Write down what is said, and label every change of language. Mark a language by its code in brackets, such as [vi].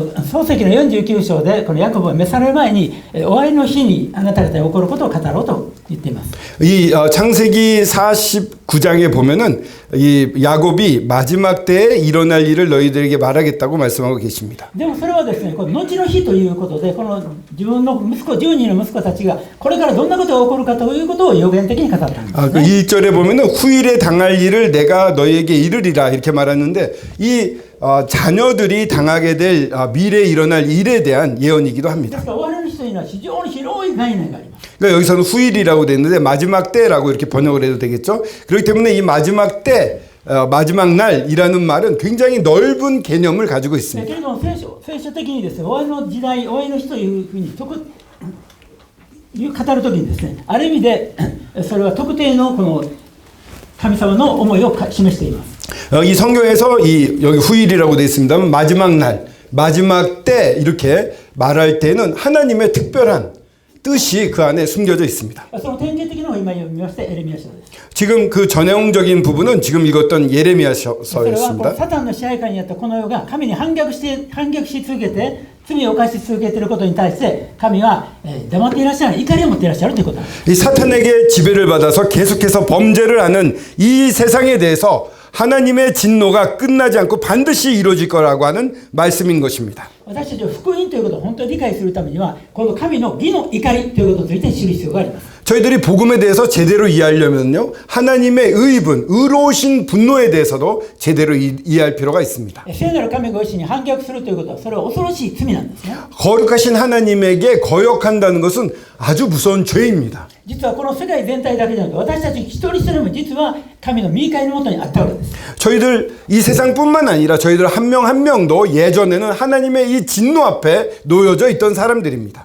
[ja] 創世記の49章でこのヤコブが召される前に終わりの日にあなた方に起こることを語ろうと言っています。 [ko] 이 창세기 49장에 보면은 이 야곱이 마지막 때에 일어날 일을 너희들에게 말하겠다고 말씀하고 계십니다. [ja] でもそれはですね、この後の日ということで、この自分の息子10人の息子たちがこれからどんなことが起こるかということを予言的に語ったんですね。 [ko] 그 1절에 보면은 후일에 당할 일을 내가 너희에게 이르리라 이렇게 말하는데 이 자녀들이 당하게 될 미래에 일어날 일에 대한 예언이기도 [ja] で [ko] 합니다. [ja] すから終わりの日というのは非常に広い概念があります。 [ko] 그러니까 여기서는 후일이라고 되어 있는데 마지막 때라고 이렇게 번역을 해도 되겠죠. 그렇기 때문에 이 마지막 때, 마지막 날이라는 말은 굉장히 넓은 개념을 가지고 [ja] け [ko] 있습니다. [ja] れども聖書的にですね、終わりの時代、終わりの日というふうに語るときにですね、ある意味でそれは特定のこの神様の思いを示しています。 [ko] 이 성경에서 여기 후일이라고 되어 있습니다만 마지막 날, 마지막 때 이렇게 말할 때는 하나님의 특별한 뜻이 그 안에 숨겨져 있습니다. [ja] その典型的なのを今読みましてエレミヤ書です。 [ko] 지금 그 전형적인 부분은 지금 읽었던 [ja] それはこの [ko] 예레미야서였습니다. [ja] サタンの支配下にあったこの世が神に反逆し続けて罪を犯し続けていることに対して神は黙っていらっしゃる、怒りを持っていらっしゃるということなんです。 [ko] 이 사탄에게 지배를 받아서 계속해서 범죄를 하는 이 세상에 대해서 하나님의 진노가 끝나지 않고 반드시 이루어질 거라고 하는 말씀인 것입니다. [ja] 私たちは福音ということを本当に理解するためにはこの神の義の怒りということについて知る必要があります。 [ko] 저희들이 복음에 대해서 제대로 이해하려면요, 하나님의 의분, 의로우신 분노에 대해서도 제대로 이해할 필요가 있습니다. [ja] 聖なる神ご自身に反逆するということはそれは恐ろしい罪なんですね。 [ko] 거룩하신 하나님에게 거역한다는 것은 아주 무서운 죄입니다. [ja] 実はこの世界全体だけじゃなくて私たち一人一人も実は神の御怒りのもとにあったわけです。 [ko] 저희들 이 세상뿐만 아니라 저희들 한 명 한 명도 예전에는 하나님의 이 진노 앞에 놓여져 있던 사람들입니다.